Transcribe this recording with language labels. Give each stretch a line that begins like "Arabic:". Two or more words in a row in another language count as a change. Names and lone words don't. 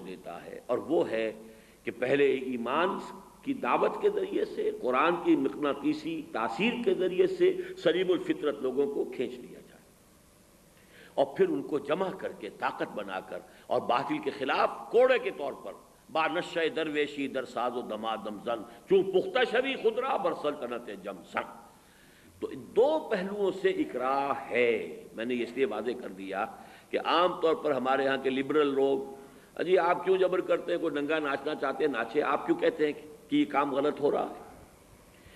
Urdu: دیتا ہے، اور وہ ہے کہ پہلے ایمان کی دعوت کے ذریعے سے، قرآن کی مقناطیسی تاثیر کے ذریعے سے سلیم الفطرت لوگوں کو کھینچ لیا جائے، اور پھر ان کو جمع کر کے طاقت بنا کر اور باطل کے خلاف کوڑے کے طور پر
Persian: با نشہ درویشی در ساز و دمادم زن چون پختہ شوی خودرا بر سلطنت جم سن۔
Urdu: تو دو پہلوؤں سے اکراہ ہے۔ میں نے اس لیے واضح کر دیا کہ عام طور پر ہمارے ہاں کے لبرل لوگ، جی آپ کیوں جبر کرتے ہیں؟ کوئی ننگا ناچنا چاہتے ہیں ناچے، آپ کیوں کہتے ہیں کہ یہ کام غلط ہو رہا ہے؟